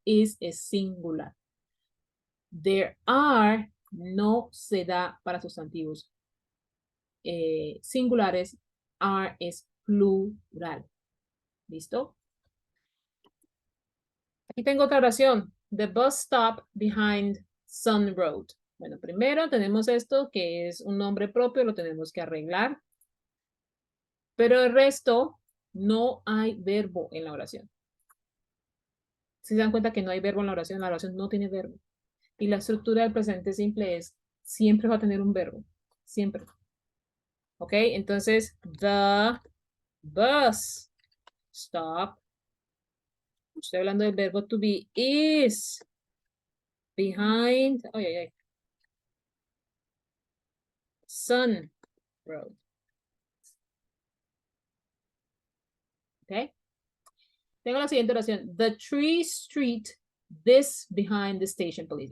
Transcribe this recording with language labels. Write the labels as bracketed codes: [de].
[es] Is es singular. [en] There are [es] no se da para sustantivos singulares. Are es plural. ¿Listo? Aquí tengo otra oración. [en] The bus stop behind Sun Road. [es] Bueno, primero tenemos esto que es un nombre propio, lo tenemos que arreglar. Pero el resto no hay verbo en la oración. Si se dan cuenta que no hay verbo en la oración no tiene verbo. Y la estructura del presente simple es, siempre va a tener un verbo. Siempre. ¿Ok? Entonces, [en] the bus stop. [es] Estoy hablando del verbo to be is behind. Ay, ay, ay. [en] Sun Road. [es] ¿Ok? Tengo la siguiente oración. [en] The tree street this behind the station police.